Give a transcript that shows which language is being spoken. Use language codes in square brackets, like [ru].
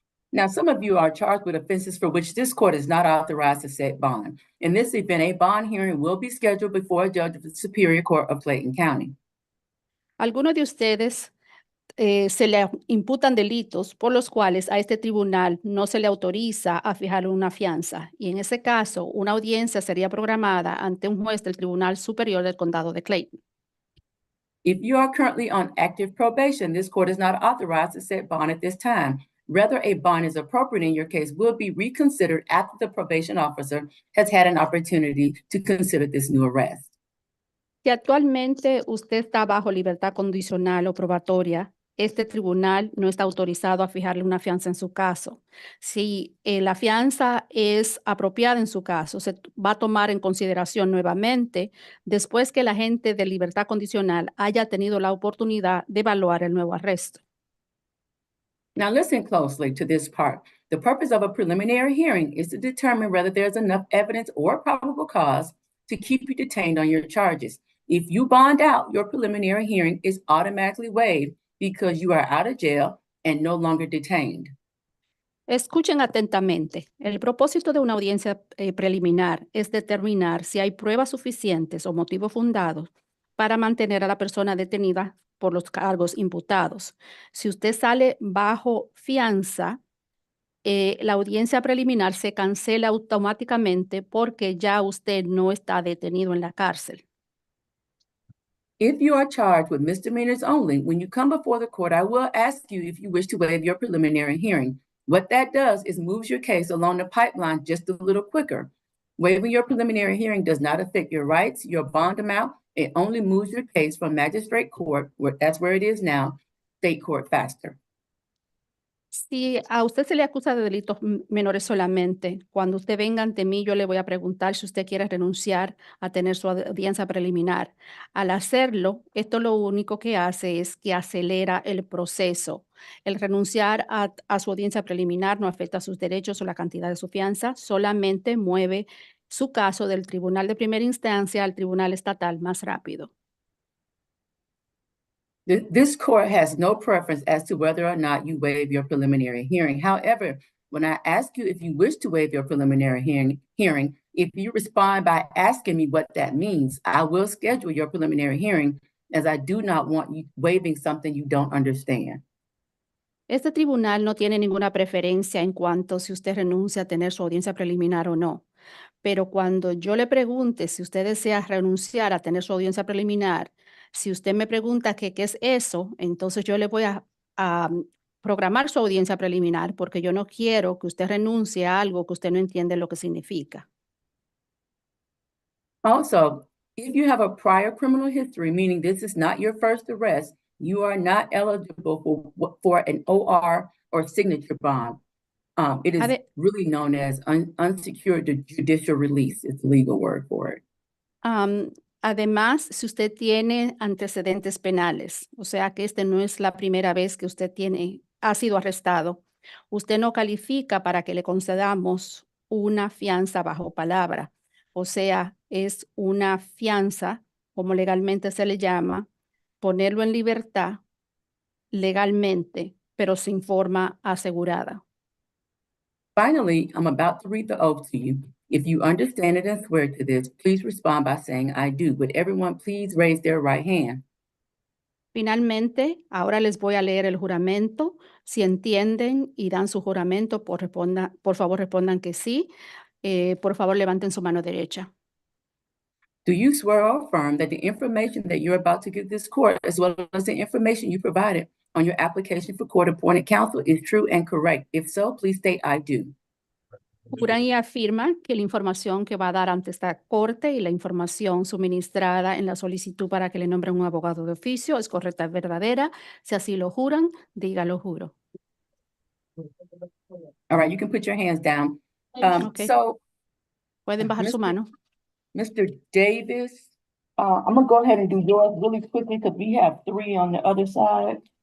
[en] Now, some of you are charged with offenses for which this court is not authorized to set bond. In this event, a bond hearing will be scheduled before a judge of the Superior Court of Clayton County. [es] Algunos de ustedes se le imputan delitos por los cuales a este tribunal no se le autoriza a fijar una fianza, y en ese caso una audiencia sería programada ante un juez del Tribunal Superior del Condado de Clayton. [en] If you are currently on active probation, this court is not authorized to set bond at this time. Whether a bond is appropriate in your case will be reconsidered after the probation officer has had an opportunity to consider this new arrest. [es] Si actualmente usted está bajo libertad condicional o probatoria, este tribunal no está autorizado a fijarle una fianza en su caso. Si la fianza es apropiada en su caso, se va a tomar en consideración nuevamente después que el agente de libertad condicional haya tenido la oportunidad de evaluar el nuevo arresto. [en] Now, listen closely to this part. The purpose of a preliminary hearing is to determine whether there's enough evidence or probable cause to keep you detained on your charges. If you bond out, your preliminary hearing is automatically waived because you are out of jail and no longer detained. [es] Escuchen atentamente. El propósito de una audiencia preliminar es determinar si hay pruebas suficientes o motivos fundados para mantener a la persona detenida por los cargos imputados. Si usted sale bajo fianza, la audiencia preliminar se cancela automáticamente porque ya usted no está detenido en la cárcel. [en] If you are charged with misdemeanors only, when you come before the court, I will ask you if you wish to waive your preliminary hearing. What that does is moves your case along the pipeline just a little quicker. Waiving your preliminary hearing does not affect your rights, your bond amount. It only moves your case from magistrate court, that's where it is now, state court faster. [es] Si a usted se le acusa de delitos menores solamente, cuando usted venga ante mí, yo le voy a preguntar si usted quiere renunciar a tener su audiencia preliminar. Al hacerlo, esto lo único que hace es que acelera el proceso. El renunciar a su audiencia preliminar no afecta sus derechos o la cantidad de su fianza, solamente mueve su caso del tribunal de primera instancia al tribunal estatal más rápido. [en] This court has no preference as to whether or not you waive your preliminary hearing. However, when I ask you if you wish to waive your preliminary hearing, if you respond by asking me what that means, I will schedule your preliminary hearing, as I do not want you waiving something you don't understand. [es] Este tribunal no tiene ninguna preferencia en cuanto si usted renuncia a tener su audiencia preliminar o no. Pero cuando yo le pregunte si usted desea renunciar a tener su audiencia preliminar, si usted me pregunta qué es eso, entonces yo le voy a programar su audiencia preliminar porque yo no quiero que usted renuncie a algo que usted no entiende lo que significa. [en] Also, If you have a prior criminal history, meaning this is not your first arrest, you are not eligible for an OR or signature bond. It is Ade- really known as unsecured judicial release. It's the legal word for it. [es] Además, si usted tiene antecedentes penales, o sea que este no es la primera vez que usted ha sido arrestado, usted no califica para que le concedamos una fianza bajo palabra. O sea, es una fianza, como legalmente se le llama, ponerlo en libertad legalmente, pero sin forma asegurada. [en] Finally, I'm about to read the oath to you. If you understand it and swear to this, please respond by saying, I do. Would everyone please raise their right hand? [es] Finalmente, ahora les voy a leer el juramento. Si entienden y dan su juramento, por favor respondan que sí. Por favor, levanten su mano derecha. [en] Do you swear or affirm that the information that you're about to give this court, as well as the information you provided on your application for court-appointed counsel, is true and correct? If so, please state, I do. [es] Juran y afirman que la información que va a dar ante esta corte y la información suministrada en la solicitud para que le nombren un abogado de oficio es correcta, es verdadera. Si así lo juran, dígalo juro. [en] All right, you can put your hands down. Okay. So, [es] Pueden bajar su mano. [en] Mr. Davis, I'm gonna go ahead and do yours really quickly because we have 3 on the other side.